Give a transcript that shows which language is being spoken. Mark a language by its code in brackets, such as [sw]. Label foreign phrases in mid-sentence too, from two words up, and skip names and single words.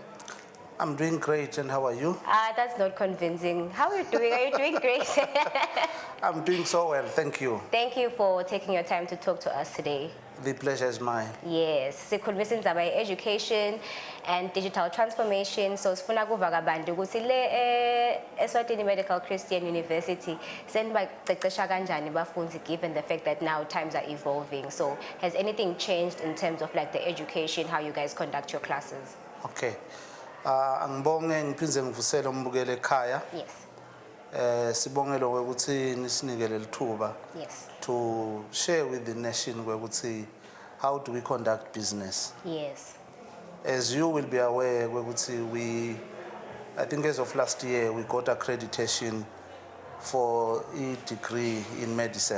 [en] I'm doing great, and how are you? That's not convincing. How are you doing? Are you doing great? I'm doing so well, thank you. Thank you for taking your time to talk to us today. The pleasure is mine. Yes, [ss] sikhulumisa indaba [en] education and digital transformation. So [ss] sifuna kuva kabantu ukuthi le [en] Eswatini Medical Christian University [ss] senibaqeqesha kanjani bafundzi [en] given the fact that now times are evolving. So has anything changed in terms of like the education, how you guys conduct your classes? Okay. [ss] Angibonge ngiphinze ngivusele umbukele ekhaya. [en] Yes. [ss] Sibongela ukuthi nisinikele lithuba. [en] Yes. To share with the nation ukuthi how do we conduct business. Yes. As you will be aware ukuthi I think as of last year we got accreditation for a degree in medicine.